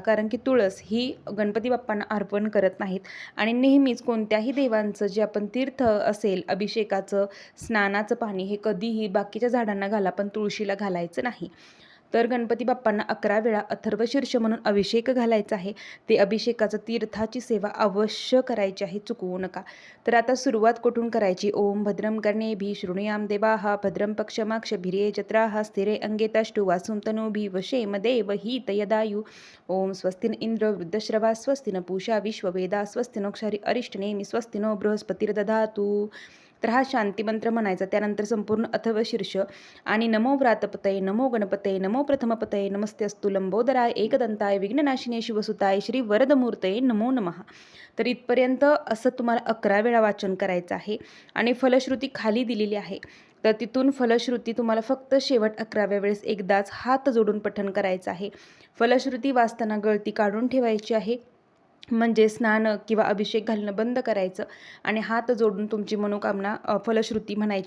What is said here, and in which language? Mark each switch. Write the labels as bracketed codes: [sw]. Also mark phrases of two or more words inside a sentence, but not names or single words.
[mr] कारण की तुळस ही गणपती बाप्पांना अर्पण करत नाहीत आणि नेहमीच कोणत्याही देवांचं जे आपण तीर्थ असेल, अभिषेकाचं, स्नानाचं पाणी हे कधीही बाकीच्या झाडांना घाला पण तुळशीला घालायचं नाही. तर गणपती बाप्पांना 11 वेळा अथर्वशीर्ष म्हणून अभिषेक घालायचा आहे. ते अभिषेकाचं तीर्थाची सेवा अवश्य करायची आहे, चुकवू नका. तर आता सुरुवात कुठून करायची. [sa] ओम भद्रं कर्णेभिः शृणुयाम देवाः भद्रं पक्षमाक्षभिर्ये जत्राः स्थिरे अंगेतष्टु वासुं तनूभिः वशेम देवहितयदायु. ओम स्वस्ति न इंद्र वृद्धश्रवा स्वस्ति न पूषा विश्ववेदा स्वस्ति नोक्षारी अरिष्टनेमि स्वस्ति नो बृहस्पतिर्दधातु. [mr] तर हा शांतिमंत्र म्हणायचा. त्यानंतर संपूर्ण अथर्व शीर्ष आणि [sa] नमो व्रातपतये, नमो गणपतये, नमो प्रथमपतये, नमस्ते अस्तु लंबोदराय एकदंताय विघ्ननाशिने शिवसुताय श्री वरदमूर्तये नमो नमः. [mr] तर इथपर्यंत असं तुम्हाला 11 वेळा वाचन करायचं आहे आणि फलश्रुती खाली दिलेली आहे. तर तिथून फलश्रुती तुम्हाला फक्त शेवट 11व्या वेळेस एकदाच हात जोडून पठण करायचं आहे. फलश्रुती वाचताना गळती काढून ठेवायची आहे म्हणजे स्नान किंवा अभिषेक घालणं बंद करायचं आणि हात जोडून तुमची मनोकामना फलश्रुती म्हणायची.